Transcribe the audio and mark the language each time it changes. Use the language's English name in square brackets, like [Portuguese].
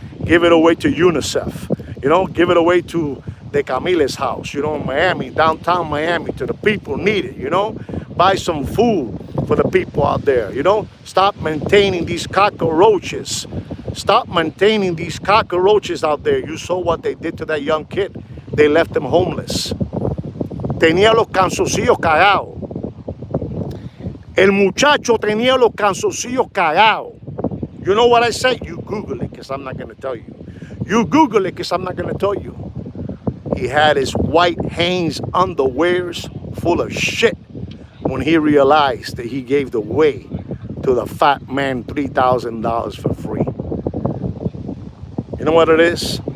[English] Give it away to UNICEF. You know, give it away to De Camile's house, you know, in Miami, downtown Miami, to the people need it, you know. Buy some food for the people out there, you know. Stop maintaining these cockroaches. Stop maintaining these cockroaches out there. You saw what they did to that young kid. They left him homeless. [Spanish] Tenía los canzoncillos cagados. El muchacho tenía los canzoncillos cagados. [English] You know what I say? You Google it, because I'm not going to tell you. You Google it, because I'm not going to tell you. He had his white Hanes underwears full of shit when he realized that he gave the way to the fat man $3,000 for free. You know what it is?